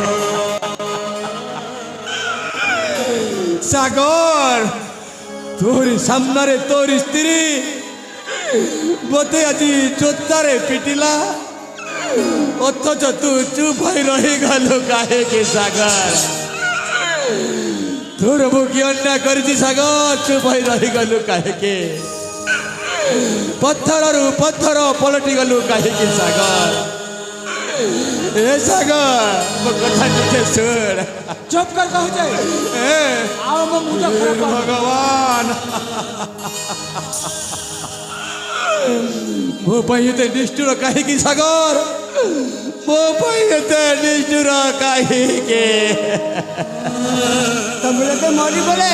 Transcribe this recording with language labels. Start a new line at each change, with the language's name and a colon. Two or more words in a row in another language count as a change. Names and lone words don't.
Odia: ସାଗର ତୋରି ସାମ୍ନାରେ ତୋରି ସ୍ତ୍ରୀ ମୋତେ ଆଜି ଜୋତାରେ ପିଟିଲା ଅଥଚ ତୁ ଚୁପ୍ ହୋଇ ରହିଗଲୁ କାହିଁକି ସାଗର ତୋର ମୁଁ କି ଅନ୍ୟାୟ କରିଛି ସାଗର ଚୁପ୍ ହୋଇ ରହିଗଲୁ କାହିଁକି ପଥରରୁ ପଥର ପଲଟି ଗଲୁ କାହିଁକି ସାଗର ଏ ସାଗର ମୋ କଥା ଟିକେ ଶୁଣ ଚୁପ କର କହୁଛି ଏ ଆଉ ମୋ ମୁଣ୍ଡ ଖରାପ କର। ଭଗବାନ ମୋ ପାଇଁ ଏତେ ନିଷ୍ଠୁର କାହିଁକି ସାଗର ମୋ ପାଇଁ ଏତେ ନିଷ୍ଠୁର କାହିଁକି ତମେ ଯଦି ମରିଗଲେ